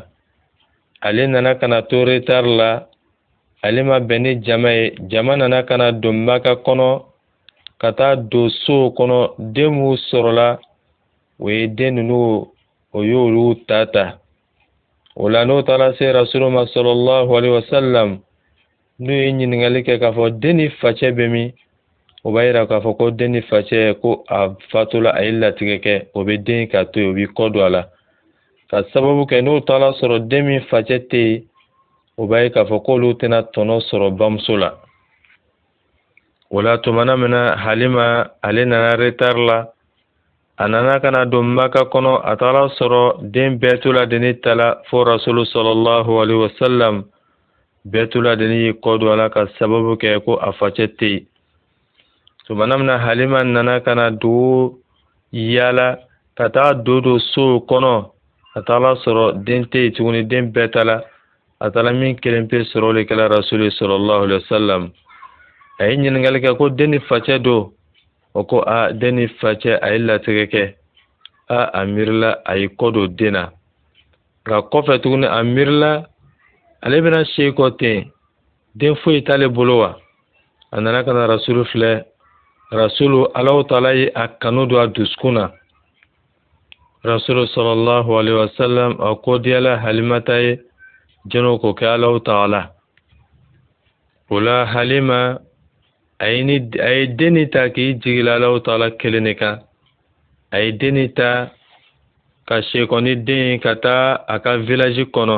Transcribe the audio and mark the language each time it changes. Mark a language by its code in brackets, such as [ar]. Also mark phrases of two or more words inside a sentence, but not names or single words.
[bm] Ale nana ka na to retard la. Ale ma bɛn ni jama ye. Jama nana ka na don Maka kɔnɔ ka taa don so kɔnɔ den minnu sɔrɔla o ye den ninnu o y'olu ta. O la n'o taara se Rasulullah ma [ar] صلى الله عليه وسلم [bm] n'o ye ɲininkali kɛ k'a fɔ den ni facɛ bɛ min o b'a yira k'a fɔ ko den ni facɛ ko a fatula a ye latigɛ kɛ o bɛ den ka to yen o bɛ kɔ don a la. Ka sababu kɛ n'o taara sɔrɔ den min facɛ tɛ yen o b'a ye k'a fɔ k'olu tɛna tɔnɔ sɔrɔ bamuso la. O la tumana min na Halima ale nana retard la, a nana kana don Maka kɔnɔ, a taara sɔrɔ den bɛɛ tuladenni tala fo Rasulu [ar] صلى الله عليه وسلم [bm] bɛɛ tuladenni y'i kɔ don a la ka sababu kɛ ko a facɛ tɛ yen. Tumana min na Halima nana kana dugu yaala ka taa don so kɔnɔ, a taara sɔrɔ den tɛ yen tuguni, den bɛɛ tala, a taara min kelen pe sɔrɔ o de kɛla Rasulu [ar] صلى الله عليه وسلم. [bm] A ye ɲininkali kɛ ko den ni facɛ don, o ko den ni facɛ a ye latigɛ kɛ, a miirila a y'i kɔ don den na. Nka kɔfɛ tuguni a miirila ale bɛna se kɔ ten, den foyi t'ale bolo wa? A nana ka na Rasulu filɛ, Rasulu Alahu Taala ye a kanu don a dusukun na. Rasulu [ar] صلى الله عليه وسلم [bm] a ko diyala Halimata ye jɔnni k'o kɛ Alahu Taala. O la Halima a ye denni ta k'i jigila Alahu Taala kelen de kan. A ye denni ta ka sekɔn ni den ye ka taa a ka village kɔnɔ.